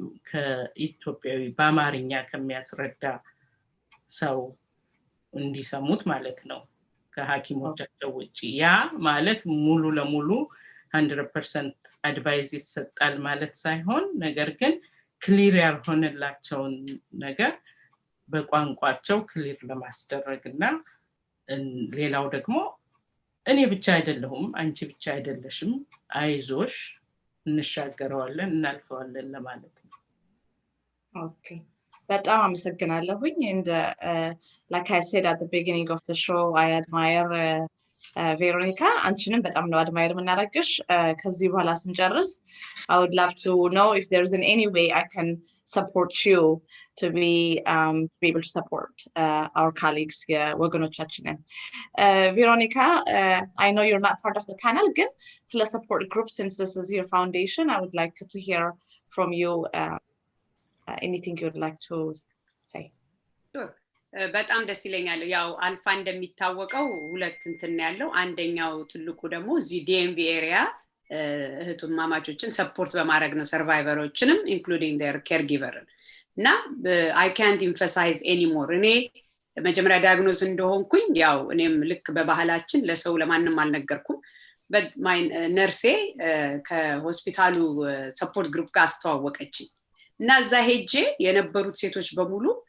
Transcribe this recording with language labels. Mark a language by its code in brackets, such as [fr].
[am] ከኢትዮጵያዊ በአማርኛ ከሚያስረዳ ሰው እንዲሰሙት ማለት ነው ከሐኪሞቻቸው ውጪ ያ ማለት ሙሉ ለሙሉ 100% አድቫይስ ይሰጣል ማለት ሳይሆን ነገር ግን ክሊር ያልሆነላቸውን ነገር በቋንቋቸው ክሊር ለማስደረግና ሌላው ደግሞ እኔ ብቻ አይደለሁም አንቺ ብቻ አይደለሽም አይዞሽ እንሻገረዋለን እናልፈዋለን ለማለት ነው ኦኬ በጣም አመሰግናለሁኝ [en] and like I said at the beginning of the show I admire Veronica [am] አንቺንም በጣም ነው [en] admire [am] የምናደርግሽ ከዚህ በኋላ ስንጨርስ [en] I would love to know if there's in any way I can support you to be able to support our colleagues [am] ወገኖቻችንን [en] Veronica I know you're not part of the panel [am] ግን ስለ [en] support group since this is your foundation I would like to hear from you anything you would like to say [am] sure በጣም ደስ ይለኛል ያው አልፋ እንደሚታወቀው ሁለት እንትን ያለው አንደኛው ትልቁ ደግሞ እዚህ DMV ኤሪያ እህቱማማቾችን ሰፖርት በማድረግ ነው ሰርቫይቨሮችንም [en] including their caregiver [am] እና [en] I can't emphasize anymore [am] እኔ መጀመሪያ ዳያግኖስ እንደሆንኩኝ ያው እኔም ልክ በባህላችን ለሰው ለማንም አልነገርኩም [en] but my nurse [am] ከሆስፒታሉ ሰፖርት ግሩፕ ጋር አስተዋወቀችኝ እና እዛ ሄጄ የነበሩት ሴቶች በሙሉ